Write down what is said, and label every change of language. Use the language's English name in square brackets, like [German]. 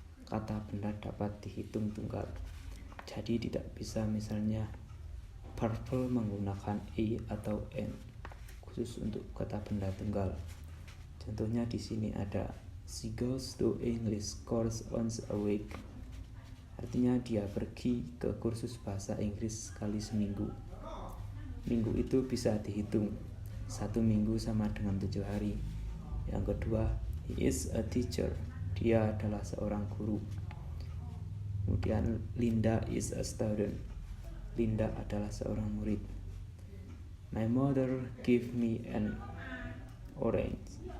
[Indonesian] Kata benda dapat dihitung tunggal. Jadi tidak bisa misalnya purple menggunakan a atau n khusus untuk kata benda tunggal. Contohnya di sini ada [English] she goes to English course once a week. [Indonesian] Artinya dia pergi ke kursus bahasa Inggris sekali seminggu. Minggu itu bisa dihitung. 1 minggu sama dengan 7 hari. Yang kedua, [English] he is a teacher. [Indonesian] Dia adalah seorang guru. Kemudian Linda [English] is a student. [Indonesian] Linda adalah seorang murid. [English] My mother gave me an orange.